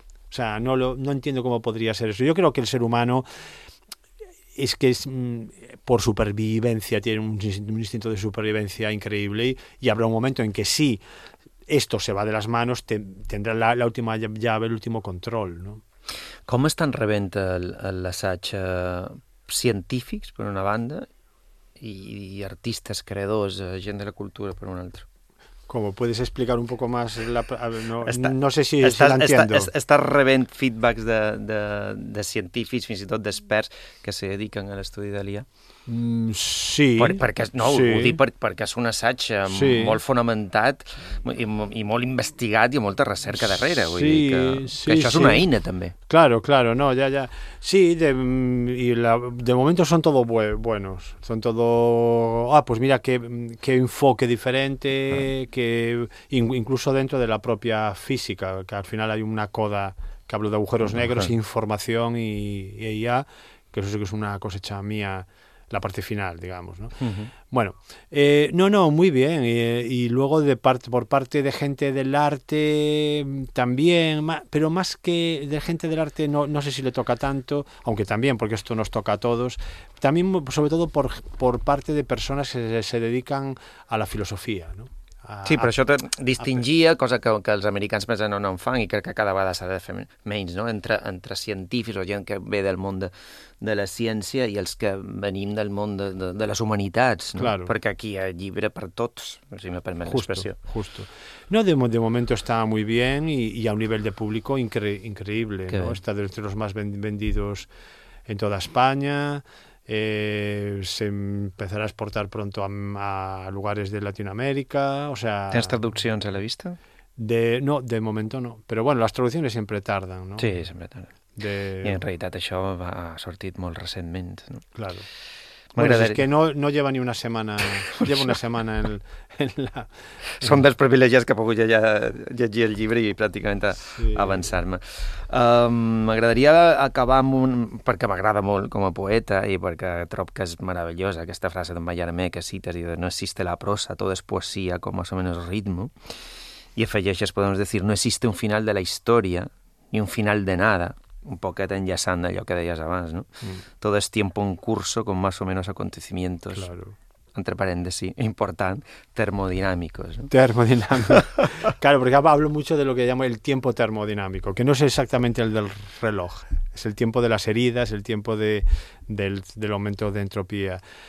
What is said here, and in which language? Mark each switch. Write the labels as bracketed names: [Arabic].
[Spanish] O sea, no entiendo cómo podría ser eso. Yo creo que el ser humano es por supervivencia, tiene un instinto de supervivencia increíble, y habrá un momento en que sí, esto se va de las manos, tendrá la última llave, el último control, ¿no? [Catalan] ¿Com estan rebent l'assaig científics, per una banda, [Spanish] y artistas, creadores, gente de la cultura, por un otro? ¿Cómo? ¿Puedes explicar un poco más? No sé si la entiendo. [Catalan] Estás rebent feedbacks de científicos, fins i tot d'experts, que se dedican a l'estudi de l'IA. Sí. Perquè és un assaig molt fonamentat i molt investigat i molta recerca darrere. Vull dir que això és una eina, també. [Spanish] Claro, claro, no, ya. Sí, de momento son todo buenos. Son todo... Ah, pues mira, qué enfoque diferente, que incluso dentro de la propia física, que al final hay una coda que hablo de agujeros negros, información y IA, que eso sí que es una cosecha mía, la parte final, digamos, ¿no? Uh-huh. Bueno, muy bien. Y luego por parte de gente del arte también, pero más que de gente del arte, no sé si le toca tanto, aunque también, porque esto nos toca a todos, también sobre todo por parte de personas que se dedican a la filosofía, ¿no? [Catalan] Però això te distingia, cosa que els americans més no en fan, i crec que cada vegada s'ha de fer menys, no? Entre científics o gent que ve del món de la ciència i els que venim del món de les humanitats, no? [Spanish] Claro. [Catalan] Perquè aquí hi ha llibre per tots, si me permet l'expressió. [Spanish] Justo. No, de momento está muy bien y a un nivel de público increíble, ¿no? Está entre los más vendidos en toda España. Se empezará a exportar pronto a lugares de Latinoamérica, o sea... [Catalan] ¿Tens traduccions a la vista? [Spanish] No, de momento no. Pero bueno, las traducciones siempre tardan, ¿no? [Catalan] Sí, sempre tardan. I en realitat això ha sortit molt recentment, no? [Spanish] Claro. Bueno, es que no lleva ni una semana, lleva una semana en la... [Catalan] Són dels privilegis que he pogut ja llegir el llibre i pràcticament avançar-me. M'agradaria acabar amb un... perquè m'agrada molt com a poeta i perquè trob que és meravellosa aquesta frase d'en Mallarmé, que cites, i de [Spanish] no existe la prosa, [Catalan] tot és poesia com més o menys ritmo. I afegeixes, podem dir, [Spanish] no existe un final de la història ni un final de nada. [Catalan] Un poquet enllaçant d'allò que deies abans, no? Mm. Tot és [Spanish] tiempo en curso con más o menos acontecimientos. Claro. Entre paréntesis, important, termodinámicos. ¿No? Termodinámicos. Claro, porque hablo mucho de lo que llamo el tiempo termodinámico, que no es exactamente el del reloj. Es el tiempo de las heridas, el tiempo del aumento de entropía.